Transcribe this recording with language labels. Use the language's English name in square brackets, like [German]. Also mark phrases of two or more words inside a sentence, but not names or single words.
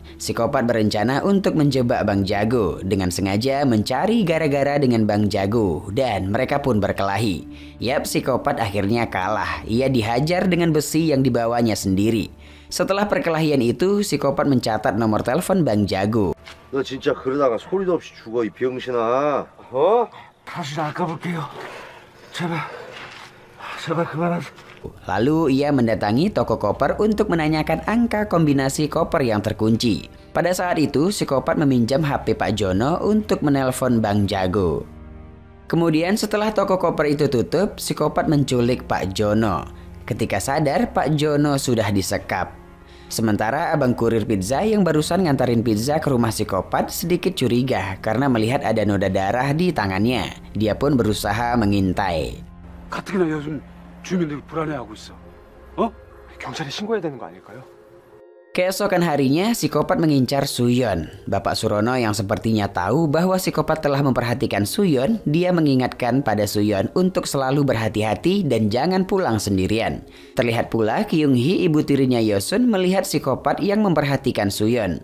[Indonesian] Psikopat berencana untuk menjebak Bang Jago dengan sengaja mencari gara-gara dengan Bang Jago dan mereka pun berkelahi. Yap, psikopat akhirnya kalah. Ia dihajar dengan besi yang dibawanya sendiri. Setelah perkelahian itu, psikopat mencatat nomor telepon Bang Jago. [Korean] 너 진짜 그러다가 소리도 없이 죽어 이 병신아. 다시 나가볼게요. 제발 그만하세요. [Indonesian] Lalu ia mendatangi toko koper untuk menanyakan angka kombinasi koper yang terkunci. Pada saat itu, psikopat meminjam HP Pak Jono untuk menelpon Bang Jago. Kemudian setelah toko koper itu tutup, psikopat menculik Pak Jono. Ketika sadar, Pak Jono sudah disekap. Sementara abang kurir pizza yang barusan ngantarin pizza ke rumah psikopat sedikit curiga karena melihat ada noda darah di tangannya. Dia pun berusaha mengintai. [Korean] 가뜩이나 요즘 주민들 불안해하고 있어. 경찰에 신고해야 되는 거 아닐까요? [Indonesian] Keesokan harinya, psikopat mengincar Suyon. Bapak Surono yang sepertinya tahu bahwa psikopat telah memperhatikan Suyon, dia mengingatkan pada Suyon untuk selalu berhati-hati dan jangan pulang sendirian. Terlihat pula Kyung Hee, ibu tirinya Yosun, melihat psikopat yang memperhatikan Suyon.